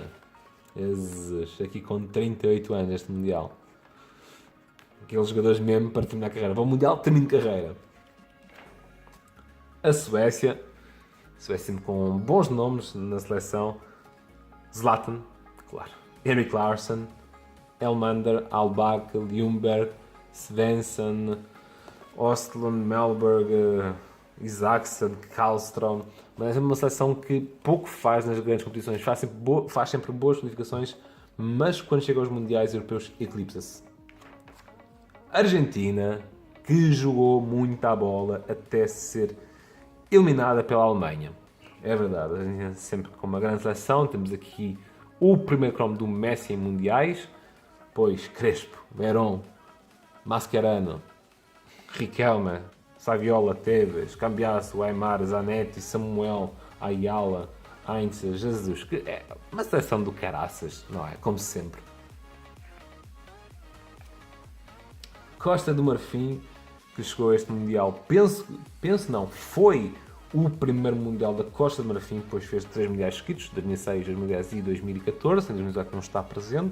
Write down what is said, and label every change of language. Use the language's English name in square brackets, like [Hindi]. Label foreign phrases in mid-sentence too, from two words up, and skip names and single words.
[Portuguese] Jesus, aqui com 38 anos este Mundial. Aqueles jogadores mesmo para terminar a carreira. Vão ao Mundial, termina a carreira. A Suécia. Suécia com bons nomes na seleção. Zlatan, claro. Henrik Larsson, Elmander, Alback, Ljungberg, Svensson, Ostlund, Melberg, Isaacson, Karlström. Mas é uma seleção que pouco faz nas grandes competições. Faz sempre boas qualificações, mas quando chega aos mundiais europeus eclipsa-se. Argentina, que jogou muita bola até ser eliminada pela Alemanha. É verdade, a Argentina sempre com uma grande seleção. Temos aqui o primeiro cromo do Messi em mundiais. Depois Crespo, Verón, Mascherano, Riquelme, Saviola, Tevez, Cambiasso, Aimar, Zanetti, Samuel, Ayala, Heinz, Jesus. Que é uma seleção do caraças, não é? Como sempre. Costa do Marfim, que chegou a este Mundial, foi o primeiro Mundial da Costa do Marfim, depois fez 3 Mundiais seguidos, 2006, 2010 e 2014, em 2018 não está presente.